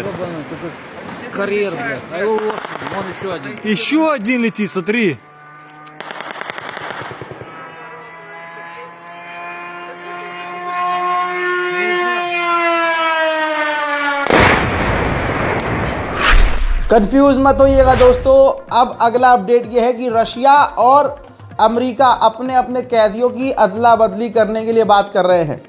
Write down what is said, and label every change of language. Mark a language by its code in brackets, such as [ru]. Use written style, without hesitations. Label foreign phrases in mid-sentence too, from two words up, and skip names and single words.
[ru] Карьер, блядь. А его вот, вон еще один. Еще один летит, смотри. [hi] कंफ्यूज मत होइएगा दोस्तों, अब अगला अपडेट ये है कि रशिया और अमेरिका अपने अपने कैदियों की अदला बदली करने के लिए बात कर रहे हैं।